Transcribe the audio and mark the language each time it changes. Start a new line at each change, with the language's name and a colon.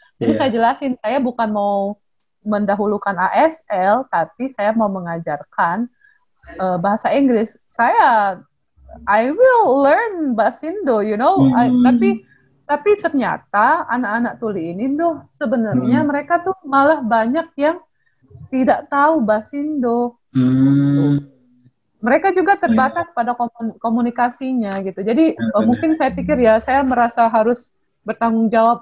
Indonesian: Jadi saya jelasin, saya bukan mau mendahulukan ASL, tapi saya mau mengajarkan bahasa Inggris.
English: I will learn Basindo, you know.
Indonesian: Tapi ternyata anak-anak tuli ini tuh sebenarnya mereka tuh malah banyak yang tidak tahu Basindo. Mereka juga terbatas pada komunikasinya gitu. Jadi mungkin saya pikir ya, saya merasa harus bertanggung jawab.